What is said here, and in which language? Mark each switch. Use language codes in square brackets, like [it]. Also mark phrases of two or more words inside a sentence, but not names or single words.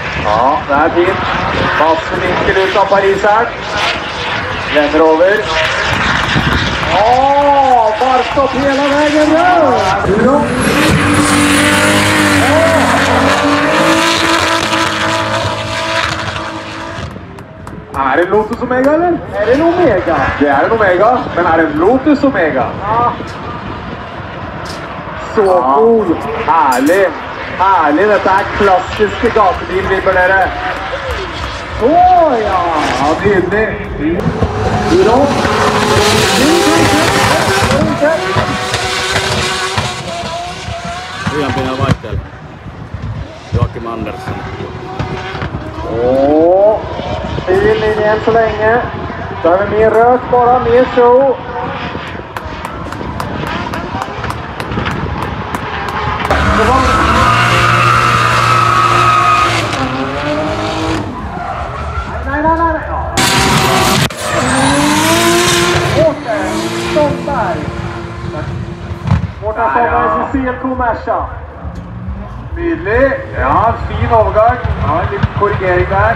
[sv] Ja, det är fint. [no] Masse vinkel ut av pariseren. Lämmer over. Varmt opp hele veien, ja! [sv] Är det en Lotus Omega eller? Är det en Omega? Det är en Omega, men är det en Lotus Omega? Ja. Så cool! Härlig! Härlig! [no] Dette er klassiske gatebilvibber, dere. Ja! Ja, nydelig! [fi] Liian pieni vaihtelu. Joakim Andersson. [sv] Fin linje än så länge. Då har vi mer rök bara, mer show. Nej. Åter, Ståndberg. Borta kommer CLK Merca. [no] Nydelig. Ja, fin overgang. Ja, en liten korrigering der.